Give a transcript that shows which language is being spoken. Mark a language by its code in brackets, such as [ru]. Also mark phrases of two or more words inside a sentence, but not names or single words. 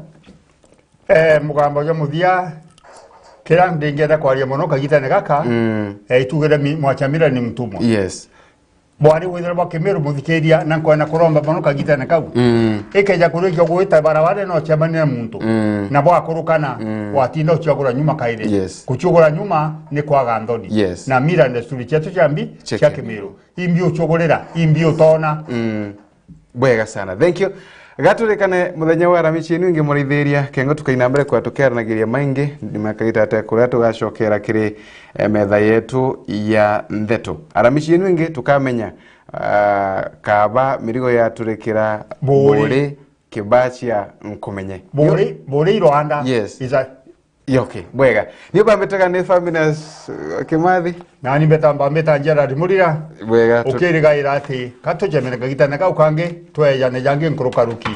[mer] mugambo wa muthia kira ndingenda kwaria muno kagitane gaka itugire mwachamira ni mtumwa bwari withira bwa Kemero muthikeria na kwena kuromba muno kagitane kau ikeja kurikyo gwita barabara no chamania muntu na bwa kurukana watinda uchagura nyuma kaire kuchugura nyuma ni kwaga ndoni na mira ndesturi chetu chambi cha Kemero imbi uchogorera imbi utona bwega sana [en] thank you [mer] Gaturikane muthenya wa ramici inu ingi murithiria kengo tukaina mbere kwa tukeranagiria maingi ndimakagita ate kuria tugacokera kiri metha yetu ya ndeto aramici inu ingi tukamenya kaba mirigo ya turikira bori kibachia nkumenye bori Rwanda. [en] Yes. Is that [mer] okay bwega ni bambetega ne Faminas Kimathi nani beta njera rimurira bwega ukiriga irati katujemera gagitana ka ukange tweyane jange nkurukaruki